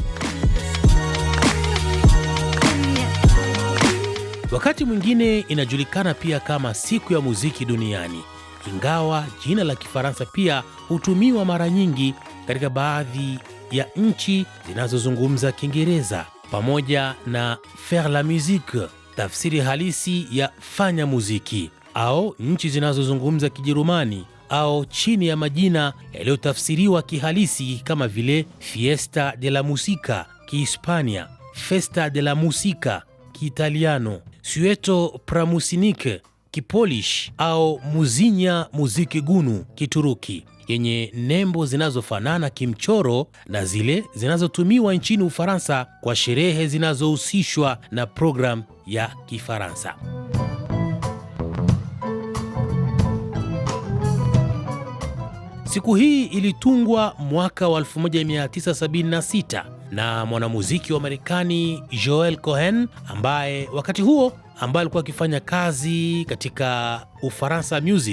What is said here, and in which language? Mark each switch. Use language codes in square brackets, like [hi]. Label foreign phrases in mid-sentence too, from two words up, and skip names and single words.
[sw] Wakati mwingine inajulikana pia kama siku ya muziki duniani, ingawa jina la Kifaransa pia hutumiwa mara nyingi katika baadhi ya nchi zinazozungumza Kiingereza, pamoja na [fr] faire la musique, [sw] tafsiri halisi ya fanya muziki, au nchi zinazozungumza Kijerumani au chini ya majina yaliyotafsiriwa kihalisi kama vile Fiesta de la Musica Kihispania, Festa de la Musica Kiitaliano, Sueto Pramusinik Kipolish au Muzinya Muziki Gunu Kituruki, yenye nembo zinazofanana kimchoro na zile zinazotumiwa nchini Ufaransa kwa sherehe zinazohusishwa na program ya Kifaransa. Siku hii ilitungwa mwaka wa 1976 na mwanamuziki wa Marekani Joel Cohen, ambaye wakati huo alikuwa akifanya kazi katika Ufaransa Music.